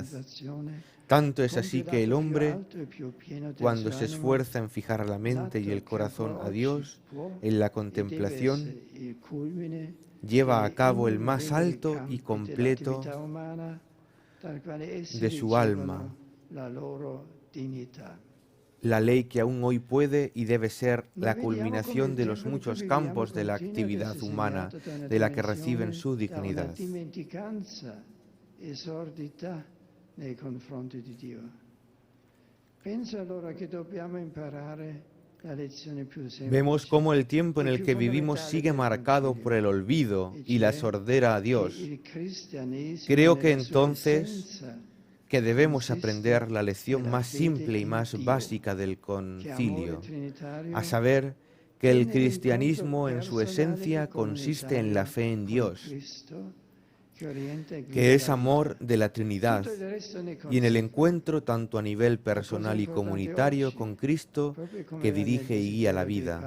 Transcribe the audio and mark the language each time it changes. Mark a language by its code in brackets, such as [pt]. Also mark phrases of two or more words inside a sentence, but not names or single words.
[es] Tanto es así que el hombre, cuando se esfuerza en fijar la mente y el corazón a Dios, en la contemplación, lleva a cabo el más alto y completo de su alma, la ley que aún hoy puede y debe ser la culminación de los muchos campos de la actividad humana, de la que reciben su dignidad. [it] Nei confronti di Dio. Penso allora che dobbiamo imparare la lezione più semplice. [es] Vemos cómo el tiempo en el que vivimos sigue marcado por el olvido y la sordera a Dios. Creo que entonces que debemos aprender la lección más simple y más básica del concilio, a saber que el cristianismo en su esencia consiste en la fe en Dios, que es amor de la Trinidad, y en el encuentro tanto a nivel personal y comunitario con Cristo, que dirige y guía la vida.